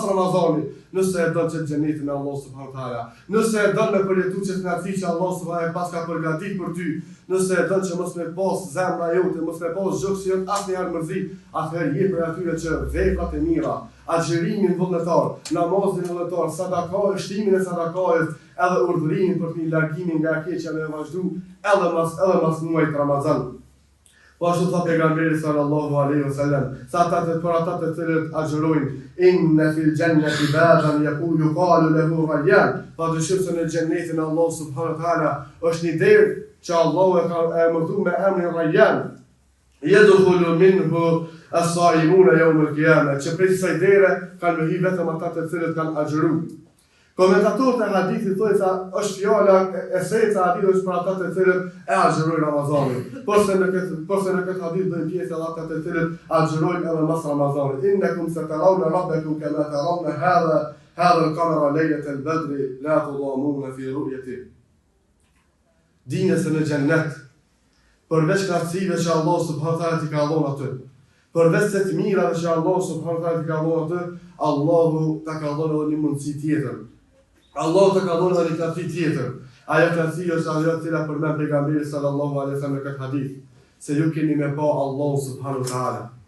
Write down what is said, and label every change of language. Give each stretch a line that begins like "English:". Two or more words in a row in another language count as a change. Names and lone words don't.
Albanian: Ramazanit, nëse e don që xhenetin Allah
Arabic: سبحانه وتعالى,
Albanian: nëse e don me përjetu që knatësi që Allah subhanahu pas ka përgatitur për ty, nëse e don që mos me pas zemra jote, mos me pas zgjuksi jot asnjëherë mërzi, atëherë je për atyre që veprat e mira, agjërimin vullnetar, namazin vullnetar, sadaka, shtimin e sadakait, edhe urdhërimin për të largimin nga keqja me vazhdu, edhe mas muajit Ramazan. Po ashtu tha pejgamberi
Arabic: صلى الله عليه وسلم,
Albanian: sa ata për ata të cilët agjërojnë,
Arabic: إن في الجنة بابا يقول قالوا له ريان,
Albanian: pa dyshim se në xhenetin Allah
Arabic: سبحانه وتعالى
Albanian: është një derë që Allahu e ka emërtuar me emrin Rayyan.
Arabic: يدخل منه الصائمون يوم القيامة,
Albanian: që prej kësaj dere kanë me hi vetëm ata të cilët kanë agjëruar. Komentatorët e hadithit thonë se është fjala esenca e hadithit për ata të cilët e agjërojnë Ramazanin. Por se në këtë hadith bëjnë pjesë edhe ata të cilët agjërojnë edhe mas Ramazanit.
Arabic: إنكم سترون ربكم كما ترون هذا القمر ليلة البدر لا تضامون في رؤيته.
Albanian: Dine se në gjennet, përveç knatësive që Allah
Arabic: سبحانه وتعالى
Albanian: t'i ka dhënë aty, përveç se të mirave që Allah
Arabic: سبحانه وتعالى
Albanian: t'i ka dhënë aty, Allahu ta ka dhënë edhe një mundësi tjetër. Allahu ta ka dhënë edhe një knatësi tjetër. Ajo knatësi është ajo e cila përmend pejgamberi
Arabic: صلى الله عليه وسلم
Albanian: në këtë hadith, se ju keni me pa Allah
Arabic: سبحانه وتعالى.